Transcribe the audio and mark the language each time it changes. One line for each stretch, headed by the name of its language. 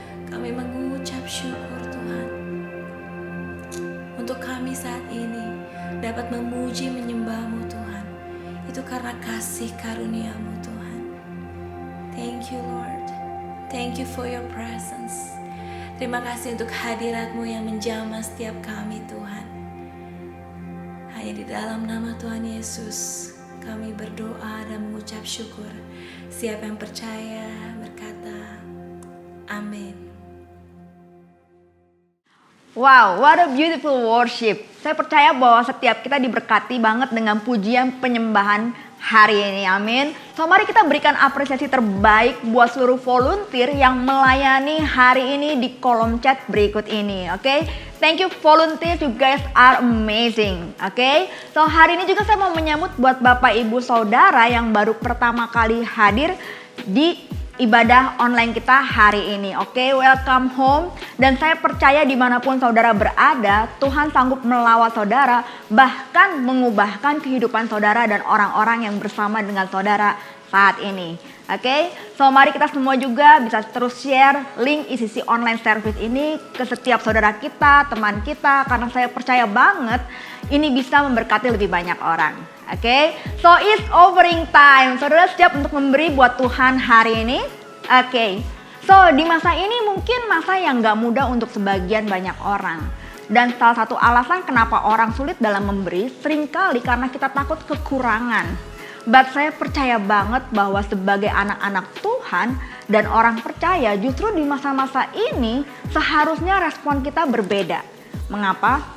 Indonesian: Kami mengucap syukur Tuhan untuk kami saat ini dapat memuji menyembah-Mu Tuhan. Itu karena kasih karunia-Mu Tuhan.
English: Thank you Lord. Thank you for your presence.
Indonesian: Terima kasih untuk hadirat-Mu yang menjamah setiap kami Tuhan. Hanya di dalam nama Tuhan Yesus kami berdoa dan mengucap syukur. Siapa yang percaya berkata, amin.
English: Wow, what a beautiful worship.
Indonesian: Saya percaya bahwa setiap kita diberkati banget dengan pujian penyembahan hari ini, amin. So mari kita berikan apresiasi terbaik buat seluruh volunteer yang melayani hari ini di kolom chat berikut ini, oke?
English: Thank you volunteer, you guys are amazing, oke?
Indonesian: So hari ini juga saya mau menyambut buat Bapak Ibu Saudara yang baru pertama kali hadir di ibadah online kita hari ini, oke?
English: Welcome home.
Indonesian: Dan saya percaya dimanapun saudara berada, Tuhan sanggup melawat saudara, bahkan mengubahkan kehidupan saudara dan orang-orang yang bersama dengan saudara saat ini. Oke, so mari kita semua juga bisa terus share link ICC online service ini ke setiap saudara kita, teman kita, karena saya percaya banget ini bisa memberkati lebih banyak orang.
English: Oke, so it's offering time.
Indonesian: Saudara siap untuk memberi buat Tuhan hari ini? Oke, so di masa ini mungkin masa yang gak mudah untuk sebagian banyak orang. Dan salah satu alasan kenapa orang sulit dalam memberi seringkali karena kita takut kekurangan. But saya percaya banget bahwa sebagai anak-anak Tuhan dan orang percaya justru di masa-masa ini seharusnya respon kita berbeda. Mengapa?